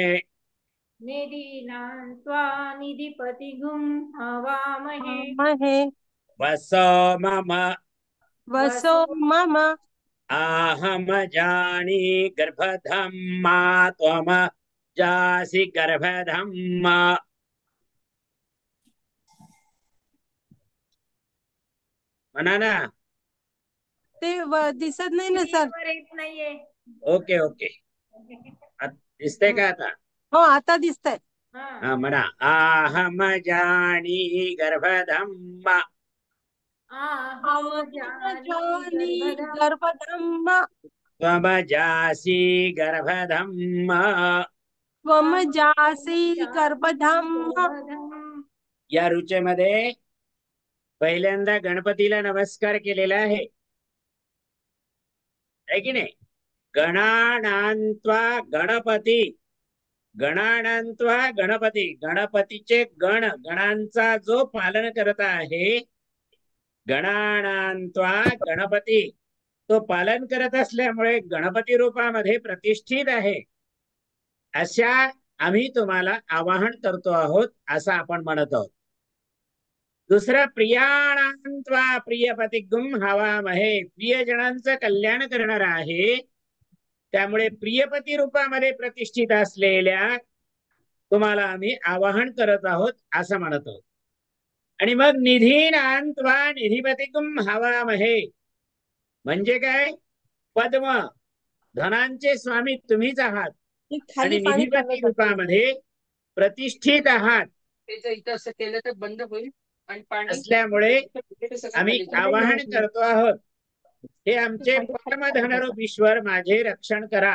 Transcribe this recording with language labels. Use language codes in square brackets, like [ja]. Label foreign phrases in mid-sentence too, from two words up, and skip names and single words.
[sa] निधीनां त्वा निधिपतिगुं हवामहे वसो मम वसो मम आहम जानी गर्भधम्मा त्वमजासि गर्भधम्मा। [mr] म्हणा ना। ते दिसत नाही ना सर। येत नाहीये। [en] okay okay [mr] दिसतंय का आता? हो आता दिसतंय। हा म्हणा। [sa] आहम जानी गर्भधम्मा अहम जानी जानी गर्भधम्मा त्वमजासि गर्भधम्मा। त्वमजासि गर्भधम्मा। [mr] या ऋचेमध्ये पहिल्यांदा गणपतीला नमस्कार केलेला आहे की नाही? [sa] गणानांत्वा गणपती गणानांत्वा गणपती [mr] गणपतीचे गणांचा जो पालन करत आहे [sa] गणानांत्वा गणपती [mr] तो पालन करत असल्यामुळे गणपती रूपामध्ये प्रतिष्ठित आहे अशा आम्ही तुम्हाला आवाहन करतो आहोत असं आपण म्हणत आहोत। दुसरं [sa] प्रियाणां त्वा प्रियपतिगुं हवामहे [mr] प्रियजनांचं कल्याण करणार आहे त्यामुळे प्रियपती रूपामध्ये प्रतिष्ठित असलेल्या तुम्हाला आम्ही आवाहन करत आहोत असं म्हणत आहोत। आणि मग [sa] निधीनां त्वा निधिपतिगुं हवामहे [mr] म्हणजे काय? पद्म धनांचे स्वामी तुम्हीच आहात आणि खाली पाणी निधिपती रूपामध्ये प्रतिष्ठित आहात इथं असं केलं तर बंद होईल आणि पाणी असल्यामुळे आम्ही आवाहन करतो आहोत हे आमचे परमधनरूप ईश्वर माझे रक्षण करा।